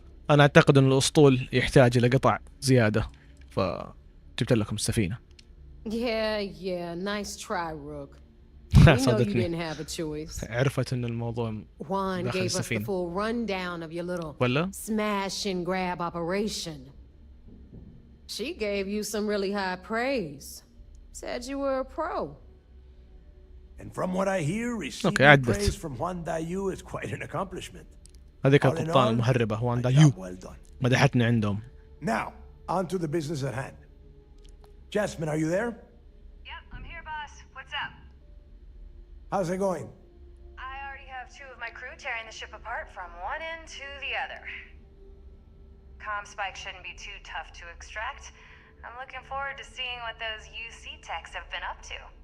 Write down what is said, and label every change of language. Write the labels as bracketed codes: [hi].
[ar] أنا أعتقد أن الأسطول يحتاج إلى قطع زيادة، فجبت لكم السفينة. [en] Yeah, nice try, Rook. [ar] صدقني عرفت ان الموضوع داخل السفينة. ولا [en] smash and grab operation. She gave you some really high praise. Said you were a pro. And from what I hear, receiving praise from Juan Dayu is quite an accomplishment. [ar] هذيك القبطان المهربة هوان دايو مدحتني عندهم. [en] Now, on to the business at hand. Jasmine, are you there? Yep, I'm here, boss. What's up? How's it going? I already have 2 of my crew tearing the ship apart from one end to the other. Comm spike shouldn't be too tough to extract. I'm looking forward to seeing what those UC techs have been up to.